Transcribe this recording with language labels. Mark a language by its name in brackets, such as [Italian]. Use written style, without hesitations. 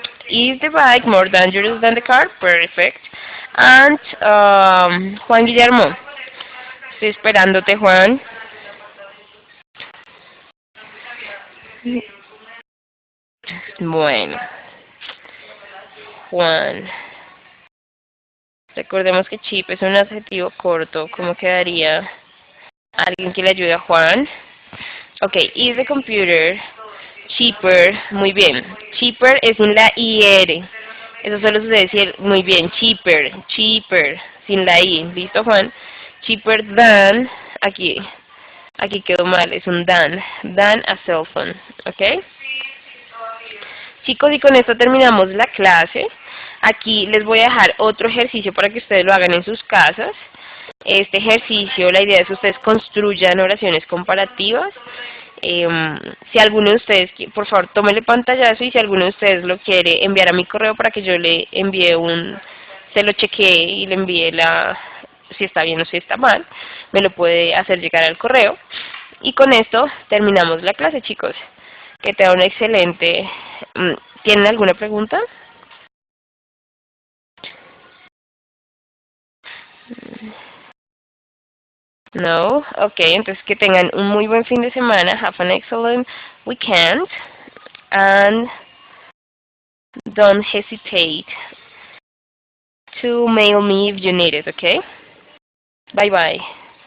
[English] Is the bike more dangerous than the car? Perfect. And Juan Guillermo. [Spanish] Estoy esperándote, Juan. Bueno, Juan. Recordemos que cheap es un adjetivo corto. ¿Cómo quedaría? ¿Alguien que le ayude a Juan? [English] Ok, is the computer cheaper? [Spanish] Muy bien. Cheaper es sin la IR. Eso solo sucede si muy bien. Cheaper, sin la I. ¿Listo, Juan? Cheaper than, aquí quedó mal, es un [English] than a cell phone. [Spanish] ¿Ok? Chicos, y con esto terminamos la clase. Aquí les voy a dejar otro ejercicio para que ustedes lo hagan en sus casas. Este ejercicio, la idea es que ustedes construyan oraciones comparativas. Si alguno de ustedes, por favor, tómele pantallazo, y si alguno de ustedes lo quiere enviar a mi correo para que yo le envíe se lo chequee y le envíe si está bien o si está mal, me lo puede hacer llegar al correo. Y con esto terminamos la clase, chicos. Que tengan un excelente... ¿Tienen alguna pregunta? No? Ok, entonces que tengan un muy buen fin de semana. [English] Have an excellent weekend. And don't hesitate to mail me if you need it, okay? Bye bye.